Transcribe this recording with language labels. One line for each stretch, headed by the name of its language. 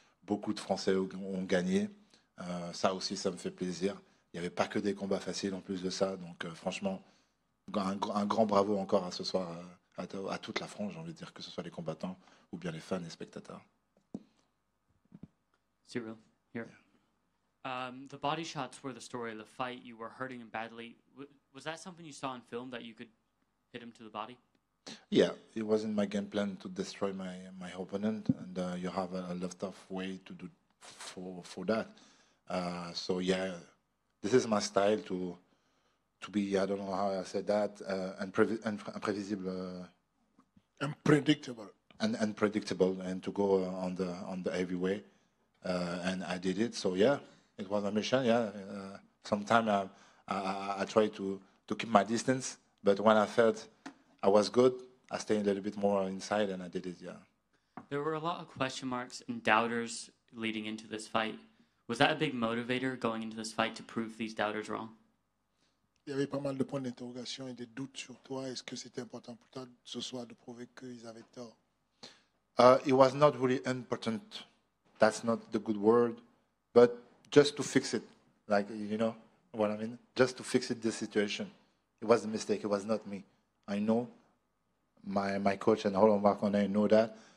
French: Beaucoup de Français ont gagné. Ça aussi, ça me fait plaisir. Il n'y avait pas que des combats faciles en plus de ça. Donc franchement, un grand bravo encore à ce soir à toute la France, j'ai envie de dire, que ce soit les combattants ou bien les fans et spectateurs.
English: Cyril, here. The body shots were the story of the fight. You were hurting him badly. Was that something you saw in film, that you could hit him to the body? Yeah, it was in my game plan to destroy my opponent, and you have a lot of way to do for that. So yeah. This is my style to be, I don't know how I said that, unpredictable. Unpredictable, and to go on the heavy way. And I did it, so yeah, it was a mission, yeah. Sometimes I try to keep my distance, but when I felt I was good, I stayed a little bit more inside and I did it, yeah. There were a lot of question marks and doubters leading into this fight. Was that a big motivator going into this fight to prove these doubters wrong?
French: Il y avait pas mal de points d'interrogation et des doutes sur toi. Est-ce que c'était important pour toi ce soir de prouver qu'ils avaient tort?
English: It was not really important. That's not the good word, but just to fix it, like, you know what I mean? Just to fix it, the situation. It was a mistake. It was not me. I know my coach and Roland Marconnet know that.